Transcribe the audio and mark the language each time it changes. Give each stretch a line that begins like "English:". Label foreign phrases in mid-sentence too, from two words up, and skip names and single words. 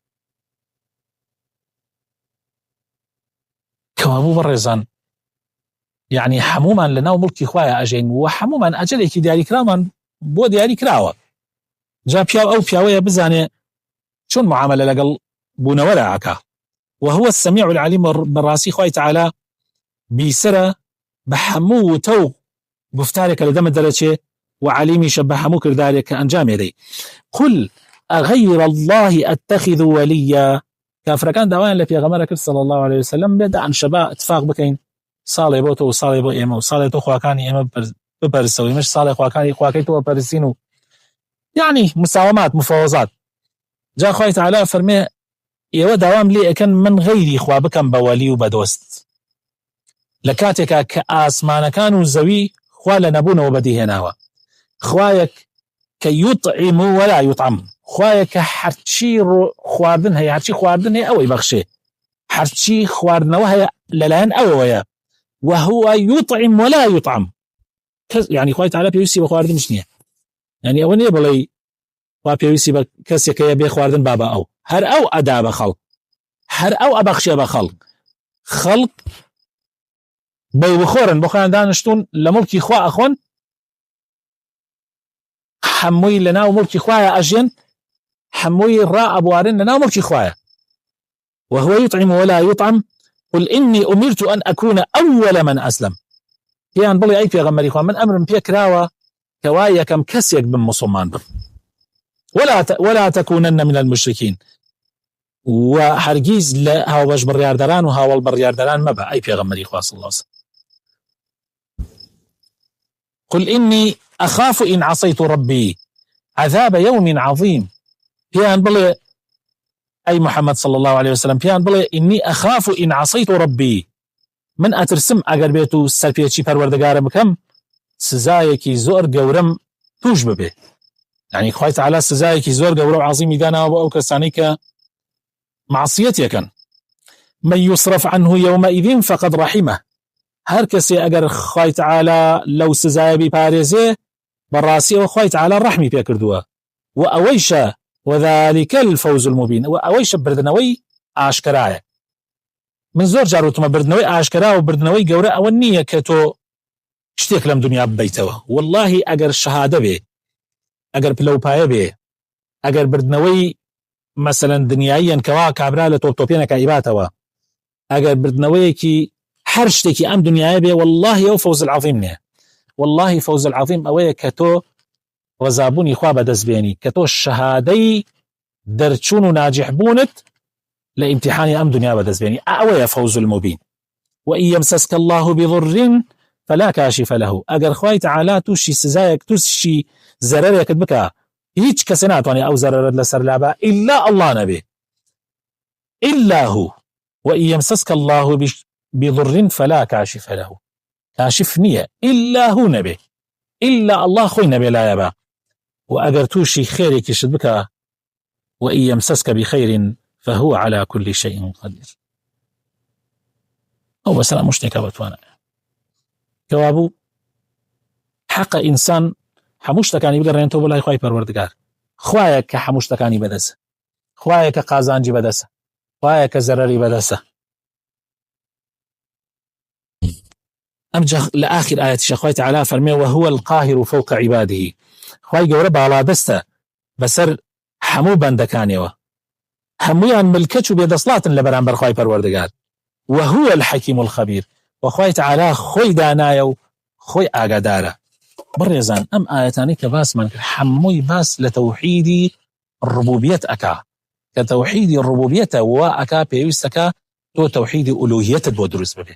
Central Kurdish: کەوابوو بەڕێزان یعنی هەمومان لەناو مڵکی خوایە ئەژین و هەمومان ئەجەلێکی دیاریکرامان بۆ دیاری کراوە. جا پیاو ئەو پیاوەیە بزانێ چۆن معاملە لەگەڵ بوونەوەرە ئاکا.
Arabic: وهو السميع العليم
Central Kurdish: بەڕاستی خوای تعالی بیسرە بە هەموو تەو گفتارێکە لە دەمت دەرەچێ و علیمیشە بە هەموو کردارێک کە ئەنجامێ دەی.
Arabic: قل أغير الله أتخذ وليا.
Central Kurdish: کافرەکان داوایان لە پێغەمبەر کرد
Arabic: صلی الله عليه وسلم
Central Kurdish: بێ دان شەبا اتفاق بکەین ساڵێ بۆ تۆ و ساڵێ بۆ ئێمە و ساڵێ تۆ خواکانی ئێمە بپەرستەوە ئێمەش ساڵێ خواکەی تۆ بپەرستین و یعنی
Arabic: مساومات مفاوضات.
Central Kurdish: جا خوای تعالی فەرمێ ئێوە داوام لێ ئەکەن من غەیری خوا بکەم بە وەلی و بە دۆست لە کاتێکا کە ئاسمانەکان و زەوی خوا لە نەبوونەوە بەدیهێناوە. خوایەک کە
Arabic: یوطعم ولا یوطعم،
Central Kurdish: خوایە کە هەرچی خواردن هەیە، هەرچی خواردن هەیە ئەوەی بەخشێ، هەرچی خواردنەوە هەیە لەلایەن ئەوەیە.
Arabic: وهو یوطعم ولا یوطعم،
Central Kurdish: یعنی خوای تعالی پێویستی بە خواردنش نییە. یعنی ئەوە نییە بڵێ خوا پێویستی بە کەسێکەیە بێ خواردن بابە ئەو، هەر ئەو ئەدا بە خەڵق، هەر ئەو ئەبەخشێ بە خەڵق. خەڵق بەو بخۆرن بۆ خۆیان دانیشتون لە مڵکی خوا ئەخۆن، هەمووی لەناو مڵکی خوایە ئەژێن، هەمووی ڕائەبوارن لەناو مڵکی خوایە.
Arabic: وهو يطعم ولا يطعم قل إني أمرت أن أكون أول من أسلم.
Central Kurdish: پێیان بڵێ ئەی پێغەمبەری خوا من ئەمرم پێ کراوە کەوا یەکەم کەسێک بم مسلمان بم،
Arabic: ولا تكونن من المشركين،
Central Kurdish: و هەرگیز لە هاوبەش بڕیاردەران و هاوڵ بڕیاردەران مەبە ئەی پێغەمبەری خوا
Arabic: صلی الله عليه وسلم. قل إني أخاف إن عصيت ربي عذاب يوم عظيم.
Central Kurdish: پێیان بڵێ ئەی محەممەد
Arabic: صلی الله عليه وسلم،
Central Kurdish: پێیان بڵێ
Arabic: إني أخاف إن عصيت ربي،
Central Kurdish: من ئەترسم ئەگەر بێت و سەرپێچی پەروەردگارم بکەم سزایەکی زۆر گەورەم توش ببێ. يعني خوای تعالی سزایەکی زۆر گەورە و عظیمی داناوە بۆ ئەو کەسانی کە معصیەتێکن.
Arabic: من يصرف عنه يومئذ فقد رحمه.
Central Kurdish: هەر کەسێ ئەگەر خوای تعالی لەو سزایە بیپارێزێ بەڕاستیەوە خوای تعالی ڕەحمی پێ کردووە. و ئەوەیشە
Arabic: وذلك الفوز المبين،
Central Kurdish: و ئەوەیشە بردنەوەی ئاشکرایە. من زۆر جار وتمە بردنەوەی ئاشکرا و بردنەوەی گەورە ئەوە نییە کە تۆ شتێک لەم دنیا ببیتەوە. والله ئەگەر شەهادە بێ، ئەگەر پلەپایە بێ، ئەگەر بردنەوەی مەسەلەن دنیاییان کەوا کابرا لە تۆپتۆپێنەکە ئیباتەوە، ئەگەر بردنەوەیەکی هەر شتێکی ئەم دنیاە بێ والله ئەو
Arabic: فەوز العظیم
Central Kurdish: نییە. والله
Arabic: فەوز العظیم
Central Kurdish: ئەوەیە کە تۆ ڕەزابوونی خوا بەدەستبێنی، کە تۆ شەهادەی دەرچوون و ناجحبوونت لە ئیمتیحانی ئەم دنیا بەدەستبێنی، ئەوەیە
Arabic: فەوز المبین. وإن يمسسك الله بضر فلا كاشف له.
Central Kurdish: ئەگەر خوای تعالی تووشی سزایەک تووشی زەرەرێکت بکە هیچ کەسێ ناتوانێت ئەو زەرەرت لەسەر لابە
Arabic: إلا الله
Central Kurdish: نەبێ،
Arabic: إلا هو. وإن يمسسك الله بضر فلا كاشف له،
Central Kurdish: كاشف نییە
Arabic: إلا هو
Central Kurdish: نەبێ،
Arabic: إلا الله
Central Kurdish: خۆی نەبێ لایەبە. و ئەگەر تووشی خێرێکیشت بکە
Arabic: وإن يمسسك بخير فهو على كل شيء قدير.
Central Kurdish: أو بسلا مشتێکە بتوانە کەوابوو حەق ئینسان هەموو شتەکانی بگەڕێنەوە بۆ لای خوای پەروەردگار. خوایە کە هەموو شتەکانی بەدەستە، خوایە کە قازانجی بەدەستە، خوایە کە زەرەری بەدەستە. ئەمجا لە ئاخر ئاەتیشە خوای تعالی فەرمێ
Arabic: وهو القاهر فوق عباده.
Central Kurdish: خوای گەورە باڵادەستە بەسەر هەموو بەندەکانیەوە، هەمویان ملکەچ و بێدەسڵاتن لە بەرامبەر خوای پەروەردگار.
Arabic: وهو الحەکیم الخەبیر،
Central Kurdish: وخوای تەعالا خۆی دانایە و خۆی ئاگادارە. بڕێزان ئەم ئاەتانی کە باسمان کرد هەمووی باس لە تەوحیدی ڕبوبیەت ئەکا، کە تەوحیدی ڕبوبیەتە وا ئەکا پێویستەکە تۆ تەوحیدی ئولوهیەتت بۆ دروست ببێت.